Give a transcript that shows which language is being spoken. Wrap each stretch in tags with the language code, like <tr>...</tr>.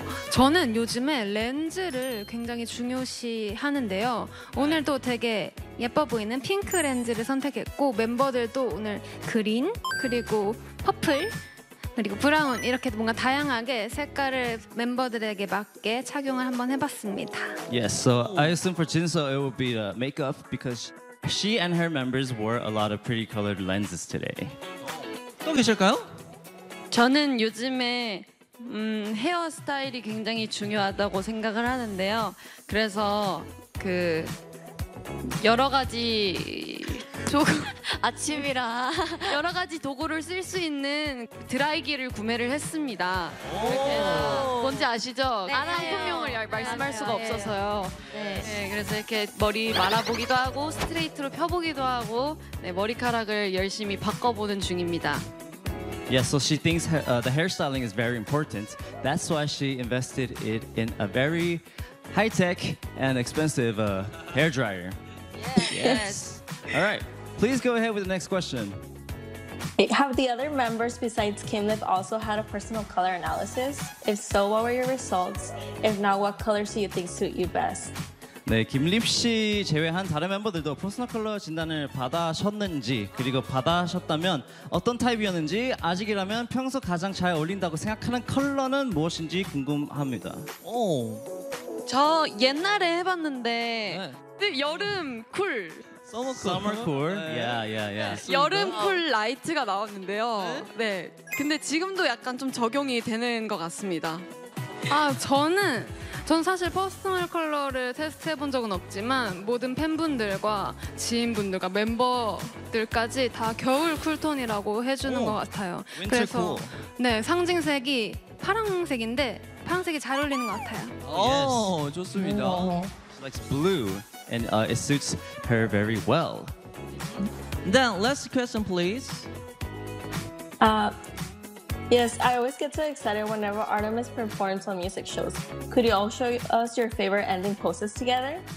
<ko>저는 요즘에 렌즈를 굉장히 중요시 하는데요. 오늘도 되게 예뻐 보이는 핑크 렌즈를 선택했고 멤버들도 오늘 그린, 그리고 퍼플, 그리고 브라운 이렇게 뭔가 다양하게 색깔을 멤버들에게 맞게 착용을 한번 해봤습니다.</ko> <en>Yes, so I assume for Jinseo it would be the makeup because she and her members wore a lot of pretty colored lenses today.</en> <ko>또 계실까요? 저는 요즘에 헤어스타일이 굉장히 중요하다고 생각을 하는데요. 그래서 그 여러 가지 아침이라 여러 가지 도구를 쓸 수 있는 드라이기를 구매를 했습니다. 뭔지 아시죠? 네, 한 품명을 말씀할 수가 없어서요. 네. 네. 네, 그래서 이렇게 머리 말아보기도 하고 스트레이트로 펴보기도 하고 네, 머리카락을 열심히 바꿔보는 중입니다.</ko> <en>Yeah, so she thinks the hairstyling is very important. That's why she invested it in a very high-tech and expensive hair dryer. Yes. All right. Please go ahead with the next question. Have the other members besides Kim Liv also had a personal color analysis? If so, what were your results? If not, what colors do you think suit you best?</en> <ko>네, 김립 씨 제외한 다른 멤버들도 퍼스널 컬러 진단을 받아셨는지 그리고 받아셨다면 어떤 타입이었는지 아직이라면 평소 가장 잘 어울린다고 생각하는 컬러는 무엇인지 궁금합니다. 오, 저 옛날에 해봤는데 네. 여름 쿨.</ko> <en>Summer cool. Yeah.</en> <ko>여름 쿨 라이트가 나왔는데요. 네. 네. 근데 지금도 약간 좀 적용이 되는 것 같습니다. 아, 전 사실 퍼스널 컬러를 테스트 해본 적은 없지만 모든 팬분들과 지인분들과 멤버들까지 다 겨울 쿨톤이라고 해주는 것 같아요. 그래서 네, 상징색이 파랑색인데 파랑색이 잘 어울리는 것 같아요. 오, 좋습니다.</ko> <en>She likes blue and it suits her very well. Then last question, please. Yes, I always get so excited whenever Artemis performs on music shows. Could you all show us your favorite ending poses together?</en>